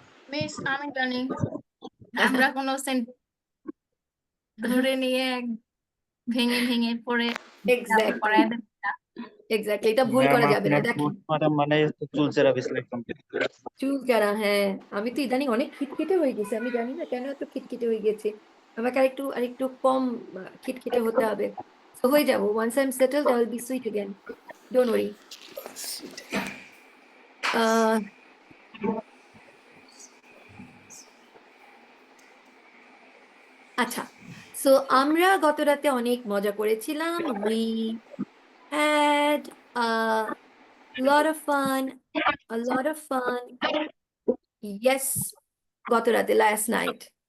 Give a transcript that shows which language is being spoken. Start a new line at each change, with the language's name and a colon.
Bangla: Miss আমি জানি, আমরা কোনো ধরে নিয়ে ভেঙে ভেঙে পড়ে এক্স্যাক্টলি, এক্স্যাক্টলি, এটা ভুল করা যাবে না। দেখেন, পোস্টমর্টম মানে চুলচেরা বিশ্লেষণ। চুল যারা, হ্যাঁ, আমি তো ইদানিং অনেক খিটখিটে হয়ে গেছি, আমি জানি না কেন এত খিটখিটে হয়ে গেছে। আমাকে আরেকটু কম খিটখিটে হতে হবে। তো হয়ে যাবো,
English: once I'm settled I will be sweet again, don't worry.
Bangla: আচ্ছা, সো আমরা গত রাতে অনেক মজা করেছিলাম।
English: We had a lot of fun, a lot of fun. Yes,
Bangla: গত রাতে,
English: last night.